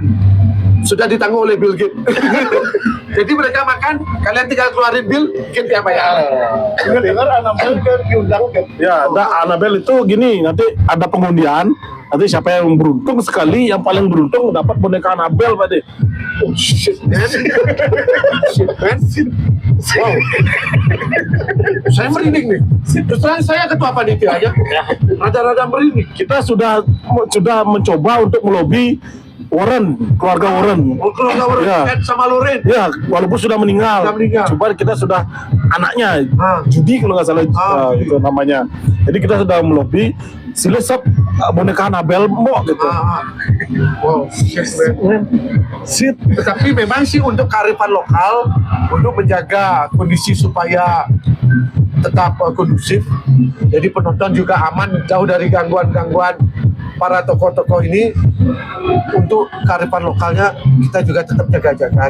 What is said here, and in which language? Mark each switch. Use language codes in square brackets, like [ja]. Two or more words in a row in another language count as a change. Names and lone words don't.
[id] Sudah ditanggung oleh Bill Gates. Jadi mereka makan, kalian tinggal keluarin bill, Gates yang bayar. Dengar Annabelle diundang kan? Ya, Annabelle itu gini, nanti ada pengundian. Nanti siapa yang beruntung sekali, yang paling beruntung dapat boneka Annabelle, Pak De. [en] Oh shit, man. Shit, man. [id] Wow. Saya merinding nih. Terus terang saya ketua panitia aja. Rada-rada merinding. Kita sudah mencoba untuk melobi keluarga Warren. Oh, keluarga Warren Ya. Buffett sama Loren. Ya, walaupun sudah meninggal. Sudah meninggal. Coba kita sudah anaknya Ah. Judy kalau nggak salah Judy. itu namanya. Jadi kita sudah melobi silesap boneka Annabelle Mbok gitu. [en] Wow, yes, man. [id] Sit. Tetapi memang sih untuk kearifan lokal, untuk menjaga kondisi supaya tetap kondusif. Jadi penonton juga aman, jauh dari gangguan-gangguan para tokoh-tokoh ini. Untuk kearifan lokalnya kita juga tetap jaga-jaga.